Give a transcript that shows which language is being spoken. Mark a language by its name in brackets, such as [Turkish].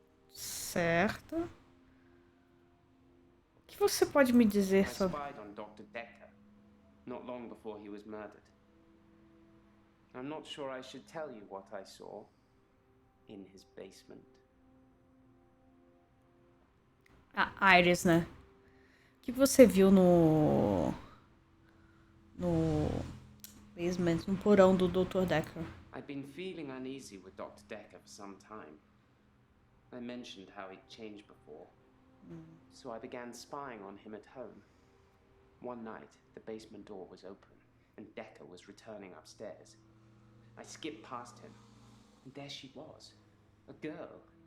[Portuguese] Certo. O que você pode me [English] I [Portuguese] dizer sobre... [English] spied on Dr. Dekker not long before he was murdered. I'm not sure I should tell you what I saw in his basement. [Portuguese] A Iris, né? O que você viu no basement, no porão do Dr. Dekker? [English] I'd been feeling uneasy with Dr. Dekker for some time. I mentioned how he'd changed before. So I began spying on him at home. One night, the basement door was open, and Dekker was returning upstairs. I skipped past him, and there she was, a girl.